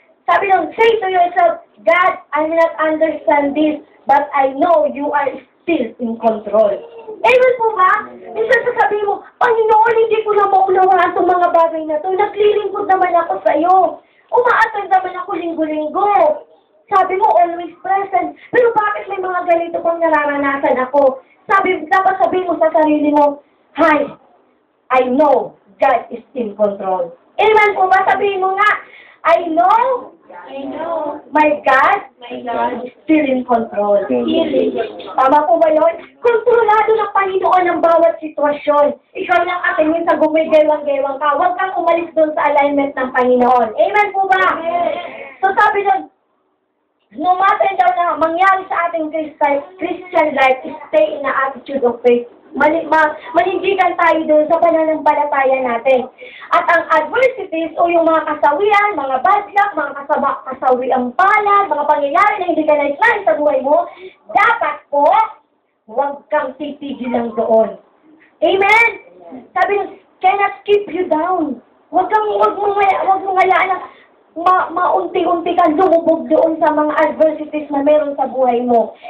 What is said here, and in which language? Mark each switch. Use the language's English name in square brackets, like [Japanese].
[Filipino] Sabi nung, [English] say to yourself, God, I will not understand this, but I know you are still in control. [Filipino] Amen po ba? Minsan sasabihin mo, Panginoon, hindi ko na maunawaan itong mga bagay na ito. Naglilingkod naman ako sa iyo. Umaattend naman ako linggo-linggo. Sabi mo, always present. Pero bakit may mga ganito pang nararanasan ako? Dapat sabihin mo sa sarili mo, hi, [English] I know God is in control. [Filipino] Amen po ba? Sabihin mo nga, [English] I know my God is still in control. [Filipino] Tama po ba yun? Kontrolado ng Panginoon ang bawat sitwasyon. Ikaw lang katingin sa gumigewang-gewang ka. Huwag kang umalis doon sa alignment ng Panginoon. Amen po ba? So sabi doon, no matter daw na mangyari sa ating Christian life, [English] stay in the attitude of faith. [Filipino] Manindigan tayo doon sa pananampalataya natin. At ang adversities o yung mga kasawian, mga bad luck, mga kasawiang palad, mga pangyayari na hindi ka nais sa buhay mo, dapat po, huwag kang titigil lang doon. Amen? Sabi nyo, [English] cannot keep you down. [Filipino] Huwag mong hayaan na maunti-unti kang lumubog doon sa mga adversities na meron sa buhay mo.